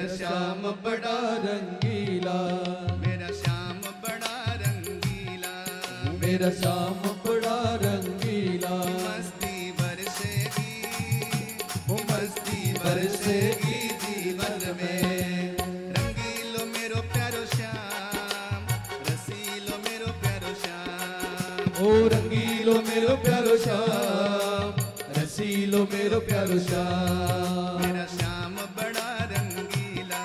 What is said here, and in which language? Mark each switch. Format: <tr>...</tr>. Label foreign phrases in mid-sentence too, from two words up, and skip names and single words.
<hi>श्याम श्याम बड़ा रंगीला, मेरा श्याम बड़ा रंगीला, मेरा श्याम बड़ा रंगीला। मस्ती बरसेगी, मस्ती बरसेगी जीवन में,</hi> <bra>रंगीलो मेरो प्यारो श्याम, रसीलो मेरो प्यारो श्याम, ओ रंगीलो मेरो प्यारो श्याम, रसीलो मेरो प्यारो श्याम।</bra> <hi>मेरा श्याम बड़ा रंगीला,</hi>